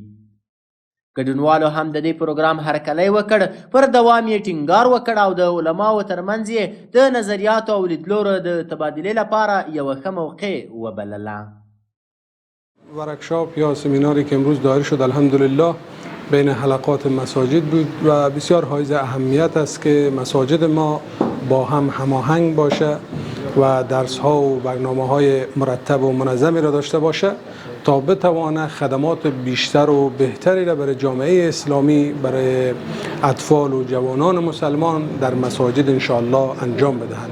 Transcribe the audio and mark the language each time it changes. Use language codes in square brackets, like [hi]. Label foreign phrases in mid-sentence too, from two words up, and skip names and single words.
[ps] ګډونوالو هم د دې پروګرام هرکلی وکړ، پر دوام یې ټینګار وکړ او د علماو ترمنځ یې د نظریاتو او لیدلورو د تبادلې لپاره یوه ښه موقع وبلله. [fa] ورکشاپ یا سمیناری که امروز دایر شد الحمدلله بین حلقات مساجد بود و بسیار حائز اهمیت است که مساجد ما با هم هماهنگ باشه و درس ها و برنامه های مرتب و منظمی را داشته باشه تا بتوانه خدمات بیشتر و بهتری را برای جامعه اسلامی، برای اطفال و جوانان مسلمان در مساجد انشاءالله انجام بدهند.